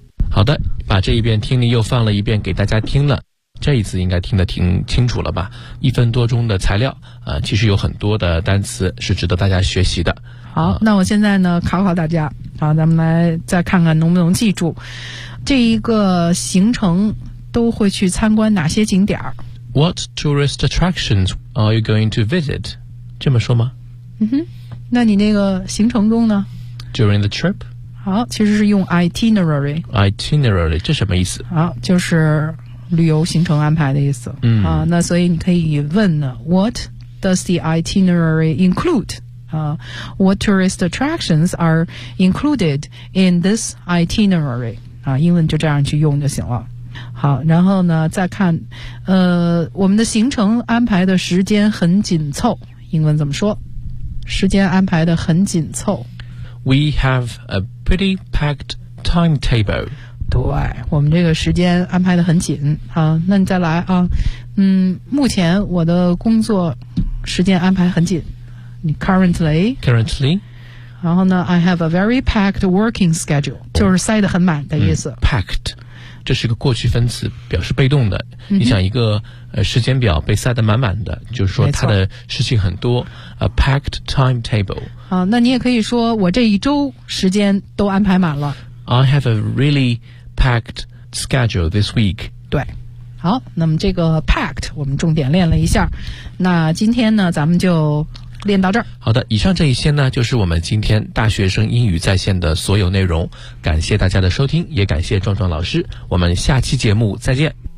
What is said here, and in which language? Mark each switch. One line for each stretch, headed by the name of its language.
Chinese: 好的，把这一遍听力又放了一遍给大家听了，这一次应该听得挺清楚了吧，一分多钟的材料其实有很多的单词是值得大家学习的。好，那我现在呢考考大家，好，咱们来再看看能不能记住这一个行程都会去参观哪些景点。
English: What tourist attractions are you going to visit?
Chinese: 这么说吗？嗯哼，那你那个行程中呢？
English: During the trip?
Chinese: 好，其实是用 itinerary。 itinerary 这什么意思？好，就是旅游行程安排的意思。嗯啊，那所以你可以问呢 ，
English: What does the itinerary include？啊 ，What tourist attractions are included in this itinerary？
Chinese: 啊，英文就这样去用就行了。好，然后呢，再看，我们的行程安排的时间很紧凑，英文怎么说？时间安排的很紧凑。
English: We have a pretty packed timetable.
Chinese: 对，我们这个时间安排得很紧。好，那你再来啊。嗯，目前我的工作时间安排很紧。
English: 你 Currently.
Chinese: 然后呢
English: I have a very packed working schedule.
Chinese: 就是塞得很满的意思。
English: Packed.
Chinese: 这是个过去分词，表示被动的。你想一个时间表被塞得满满的，就是说他的事情很多。
English: A packed timetable.
Chinese: 好，那你也可以说我这一周时间都安排满了。
English: I have a really packed schedule this week.
Chinese: 对，好，那么这个 packed 我们重点练了一下，那今天呢咱们就练到这儿。好的，以上这一些呢就是我们今天大学生英语在线的所有内容，感谢大家的收听，也感谢壮壮老师，我们下期节目再见。